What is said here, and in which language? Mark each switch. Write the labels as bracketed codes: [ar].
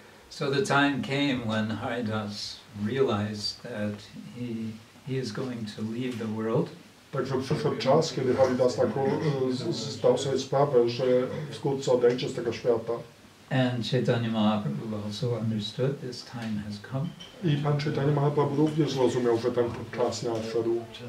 [en] So the time came when Haridas realized that he is going to leave the world. [pl] Także przyszedł czas, kiedy Haridas Thakur zdał sobie sprawę, że wkrótce odejdzie z tego świata. [en] And Chaitanya Mahaprabhu also understood this time has come. [pl] I Pan Chaitanya Mahaprabhu również zrozumiał, że ten czas nadszedł.